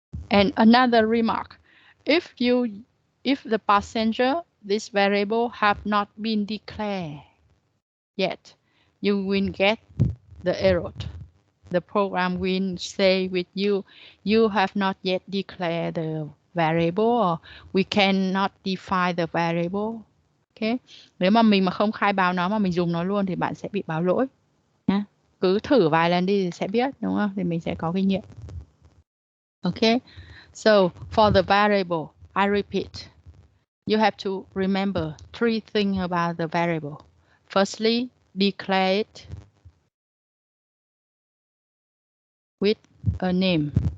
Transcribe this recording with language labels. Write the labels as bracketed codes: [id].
[en] And another remark, if the passenger, this variable have not been declared yet, you will get the error. The program will say with you, you have not yet declared the variable, or we cannot define the variable. Okay. [vi] Nếu mà mình không khai báo nó mà mình dùng nó luôn thì bạn sẽ bị báo lỗi. Nha. Cứ thử vài lần đi thì sẽ biết, đúng không? Thì mình sẽ có kinh nghiệm. [en] Okay. So for the variable, I repeat, you have to remember 3 things about the variable. Firstly, declare it with a name.